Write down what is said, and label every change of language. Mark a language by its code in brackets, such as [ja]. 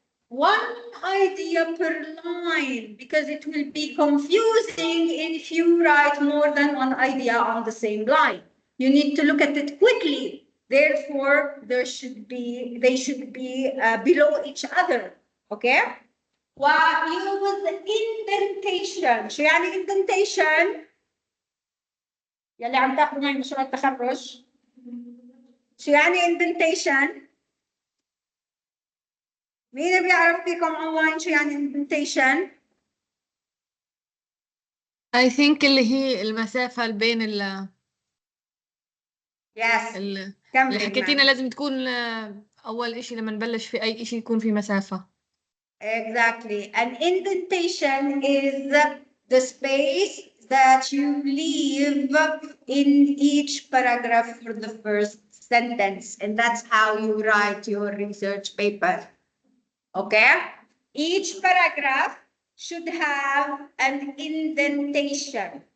[en] One idea per line, because it will be confusing if you write more than one idea on the same line. You need to look at it quickly. Therefore, they should be below each other. Okay? وuse indentation. [ar] شو يعني indentation؟ يلي عم تاخذوا معي مشروع التخرج. شو يعني indentation؟ مين بيعرف فيكم اونلاين شو يعني indentation؟ [en] I think [ar] اللي هي المسافة بين [en] Yes. [ar] اللي كمل حكيتينا معي. لازم تكون أول إشي لما نبلش في أي إشي يكون في مسافة. [en] Exactly. An indentation is the space that you leave in each paragraph for the first sentence. And that's how you write your research paper. Okay? Each paragraph should have an indentation.